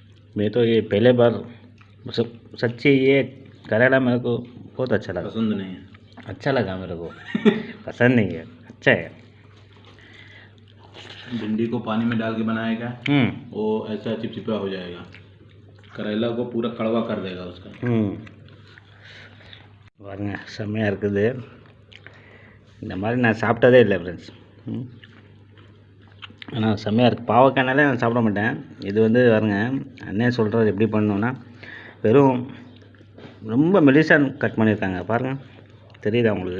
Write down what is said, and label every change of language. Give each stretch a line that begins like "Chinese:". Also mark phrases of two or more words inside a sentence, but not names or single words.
Hindi: मैं तो ये पहले बार सच्ची ये करेला मेरे को बहुत अच्छा लगा। पसंद नहीं है? अच्छा लगा मेरे को। पसंद नहीं है, अच्छा है। भिंडी को पानी में डाल के बनाएगा वो ऐसा चिपचिपा हो जाएगा, करेला को पूरा कड़वा कर देगा उसका।
Tamil: பாருங்க செம்மையாக இருக்குது. இந்த மாதிரி நான் சாப்பிட்டதே இல்லை ஃப்ரெண்ட்ஸ். ஆனால் செம்மையாக இருக்குது. பாவக்காய்னாலே நான் சாப்பிட மாட்டேன். இது வந்து பாருங்க அண்ணன் சொல்கிறது எப்படி பண்ணணுன்னா, வெறும் ரொம்ப மெலிசாக கட் பண்ணியிருக்காங்க பாருங்கள், தெரியுதா உங்களுக்கு?